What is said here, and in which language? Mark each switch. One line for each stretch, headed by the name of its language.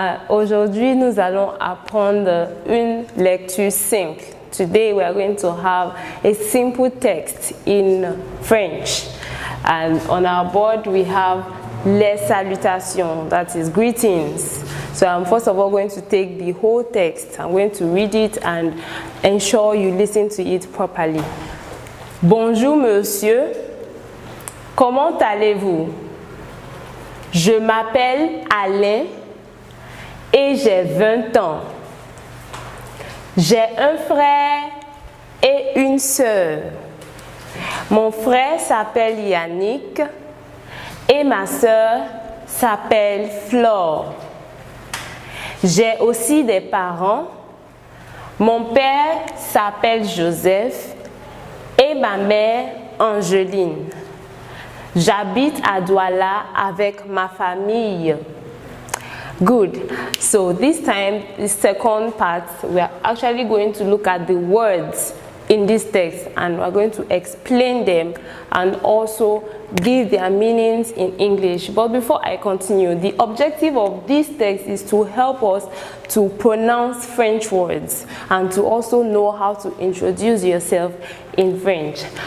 French: Aujourd'hui nous allons apprendre une lecture simple.
English: Today we are going to have a simple text in French. And on our board we have
French: les salutations,
English: that is greetings. So I'm first of all going to take the whole text. I'm going to read it and ensure you listen to it properly.
French: Bonjour monsieur, comment allez-vous? Je m'appelle Alain et j'ai 20 ans. J'ai un frère et une sœur. Mon frère s'appelle Yannick et ma sœur s'appelle Flore. J'ai aussi des parents. Mon père s'appelle Joseph et ma mère Angeline. J'habite à Douala avec ma famille.
English: Good. So this time, the second part, we are actually going to look at the words in this text and we're going to explain them and also give their meanings in English. But before I continue, the objective of this text is to help us to pronounce French words and to also know how to introduce yourself in French.